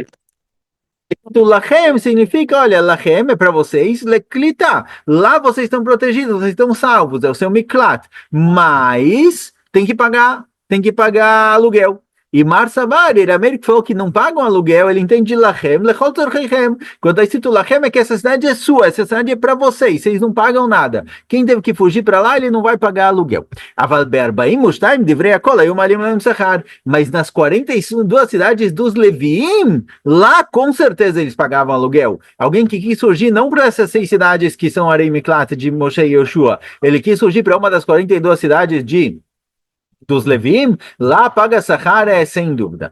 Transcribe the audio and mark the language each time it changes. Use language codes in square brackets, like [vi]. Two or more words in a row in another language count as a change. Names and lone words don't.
[pt] Então, lachem significa, olha, lachem é para vocês, leklita, lá vocês estão protegidos, vocês estão salvos, é o seu miklat, mas tem que pagar aluguel. E Marsavar, Rameir falou que não pagam aluguel, ele entende lachem, [he] לכל צורכיכם. [pt] Quando está escrito lachem é que essa cidade é sua, essa cidade é para vocês não pagam nada. Quem teve que fugir para lá, ele não vai pagar aluguel. [he] אבל בארבעים ושתים דברי הכל היו מעלים להם שכר. [pt] Mas nas 42 cidades dos Levim, lá com certeza eles pagavam aluguel. Alguém que quis surgir não para essas 6 cidades que são [he] ערי מקלט [pt] de Moshe e Yoshua, ele quis surgir para uma das 42 cidades dos Levim, lá paga Sachar sem dúvida.